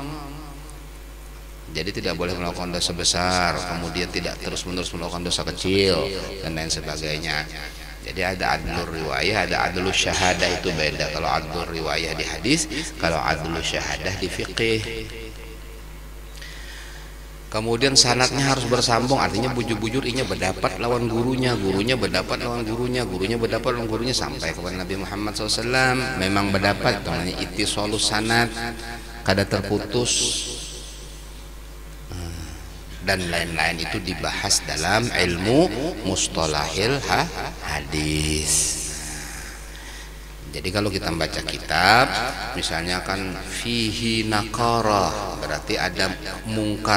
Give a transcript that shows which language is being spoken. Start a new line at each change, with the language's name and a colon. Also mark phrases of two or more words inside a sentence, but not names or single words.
Indonesian: Jadi tidak boleh melakukan dosa besar, kemudian tidak terus-menerus melakukan dosa kecil dan lain sebagainya. Jadi ada
Arabic: adlur riwayah,
Indonesian: ada
Arabic: adlur syahadah,
Indonesian: itu beda. Kalau
Arabic: adlur riwayah
Indonesian: di hadis, kalau
Arabic: adlur syahadah
Indonesian: di fiqih. Kemudian sanadnya harus bersambung,
Banjar: artinya bujur-bujur inya berdapat lawan gurunya, gurunya berdapat lawan gurunya, gurunya berdapat lawan gurunya sampai kepada Nabi Muhammad SAW. Memang berdapat, namanya
Arabic: ittisalus sanad,
Banjar: kada terputus.
Indonesian: Dan lain-lain itu dibahas dalam ilmu
Arabic: mustalahil hadis.
Indonesian: Jadi kalau kita baca kitab, misalnya kan
Arabic: fihi nakarah,
Indonesian: berarti ada mungkar.